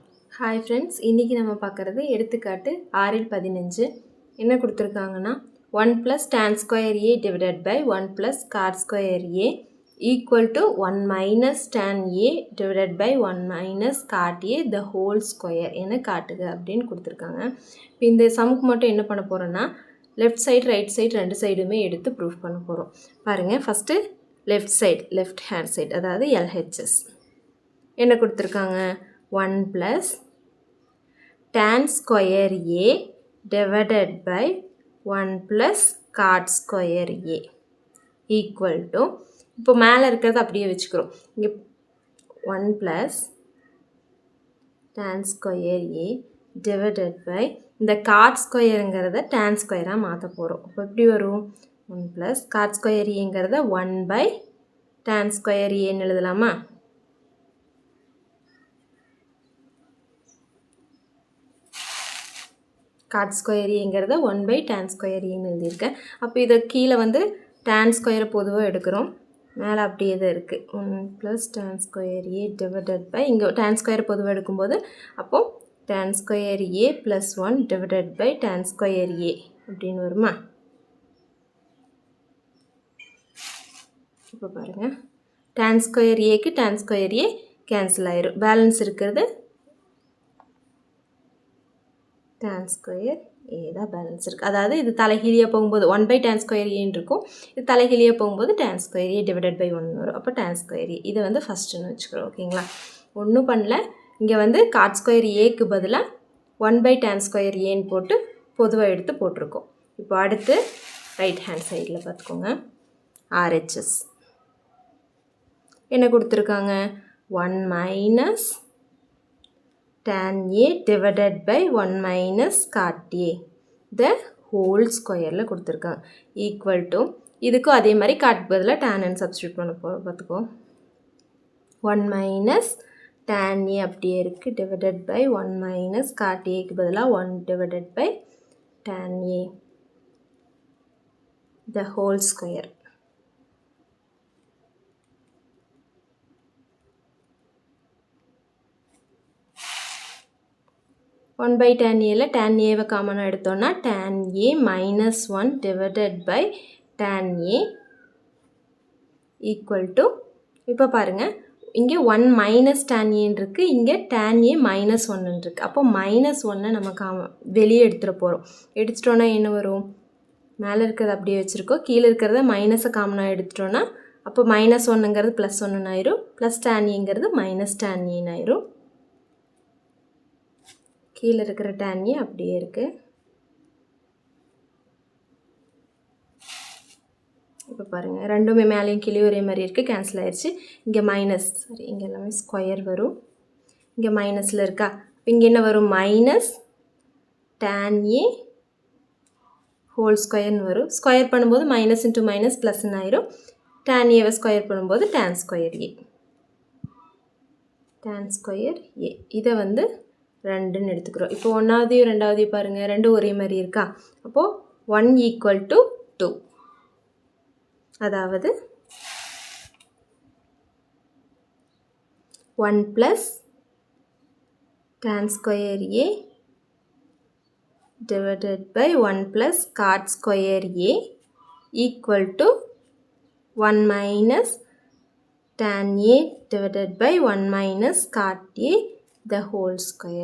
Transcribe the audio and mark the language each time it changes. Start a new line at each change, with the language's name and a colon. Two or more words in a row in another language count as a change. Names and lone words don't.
English: Hi friends,
Tamil: இன்றைக்கி நம்ம பார்க்குறது எடுத்துக்காட்டு 6-15. என்ன கொடுத்துருக்காங்கன்னா
English: 1 + tan square a divided by 1 + cot square a equal to 1 - tan a divided by 1 - cot a the whole square
Tamil: என காட்டுக அப்படின்னு கொடுத்துருக்காங்க. இப்போ இந்த சமுக்கு மட்டும் என்ன பண்ண போகிறோன்னா
English: left side right side
Tamil: ரெண்டு சைடுமே எடுத்து ப்ரூஃப் பண்ண போகிறோம்.
English: பாருங்கள், first left side left hand side
Tamil: அதாவது LHS என்ன கொடுத்துருக்காங்க
English: 1 + tan square a divided by 1 + cot square a equal to
Tamil: இப்போ மேலே இருக்கிறது அப்படியே வச்சுக்கிறோம்.
English: இங்கே 1 + tan square a divided by இந்த cot squareங்கிறத tan square
Tamil: மாற்ற போகிறோம். இப்போ எப்படி வரும்
English: 1 + cot square aங்கிறத 1 / tan square a எழுதலாமா? cot square aங்கிறத 1 / tan square a எழுதியிருக்கேன்.
Tamil: அப்போ இதை கீழே வந்து
English: tan square
Tamil: பொதுவாக எடுக்கிறோம். மேலே அப்படியே தான் இருக்குது
English: 1 + tan square a divided by இங்கே tan square
Tamil: பொதுவாக எடுக்கும்போது அப்போது
English: tan square a + 1 divided by tan square a
Tamil: அப்படின்னு வருமா? இப்போ பாருங்கள்,
English: tan square aக்கு tan square a கேன்சல் ஆயிரும். பேலன்ஸ் இருக்கிறது tan square a தான் பேலன்ஸ் இருக்குது.
Tamil: அதாவது இது தலைகீழியாக போகும்போது 1 /
English: tan square a
Tamil: இருக்கும். இது தலைகீழியாக போகும்போது
English: tan square a divided by
Tamil: 1 வரும். அப்போ
English: tan square a
Tamil: இதை வந்து ஃபஸ்ட்டுன்னு வச்சுக்கிறோம். ஓகேங்களா? ஒன்றும் பண்ணல. இங்கே வந்து
English: cot square aக்கு
Tamil: பதிலாக 1 /
English: tan square aன்னு
Tamil: போட்டு பொதுவாக எடுத்து போட்டிருக்கோம். இப்போ அடுத்து
English: right hand side
Tamil: பார்த்துக்கோங்க. RHS என்ன கொடுத்துருக்காங்க 1 -
English: tan a divided by 1 - cot a the whole squareல கொடுத்துருக்காங்க equal to
Tamil: இதுக்கும் அதே மாதிரி
English: காட் பதிலாக tan சப்ஸ்டியூட்
Tamil: பண்ண போகிறோம். பார்த்துக்கோ 1 -
English: tan a
Tamil: அப்படியே இருக்குது
English: divided by 1 - cot aக்கு பதிலாக 1 divided by tan a the whole square. one by tan a tan a
Tamil: காமனாக எடுத்தோன்னா
English: tan a - 1 divided by tan a equal to
Tamil: இப்போ பாருங்கள், இங்கே
English: 1 - tan a
Tamil: இருக்குது, இங்கே
English: tan a - 1 இருக்குது.
Tamil: அப்போ -1 நம்ம வெளியே எடுத்துகிட்டு போகிறோம். எடுத்துட்டோன்னா என்ன வரும்? மேலே இருக்கிறத அப்படியே வச்சுருக்கோம். கீழே இருக்கிறத மைனஸை காமனாக எடுத்துட்டோன்னா அப்போ -1ங்கிறது +1 ஆயிரும். ப்ளஸ்
English: tan a
Tamil: ங்கிறது -tan a ஆயிரும். கீழே இருக்கிற tan a அப்படியே இருக்குது. இப்போ பாருங்கள், ரெண்டுமே மேலேயும் கீழே ஒரே மாதிரி இருக்குது, கேன்சல் ஆயிடுச்சு. இங்கே மைனஸ் சாரி இங்கே எல்லாமே ஸ்கொயர் வரும். இங்கே மைனஸில் இருக்கா? இங்கே என்ன வரும்?
English: -tan a whole square வரும்.
Tamil: ஸ்கொயர் பண்ணும்போது
English: minus into minus plus
Tamil: ஆயிரும்.
English: tan a ஸ்கொயர் பண்ணும்போது tan square a tan square a
Tamil: இதை வந்து 2ன்னு எடுத்துக்கிறோம். இப்போ ஒன்றாவதையும் ரெண்டாவதையும் பாருங்கள், ரெண்டும் ஒரே மாதிரி இருக்கா? அப்போது 1 = 2 அதாவது
English: 1 + tan square a divided by 1 + cot square a equal to 1 - tan a divided by 1 - cot a the whole square.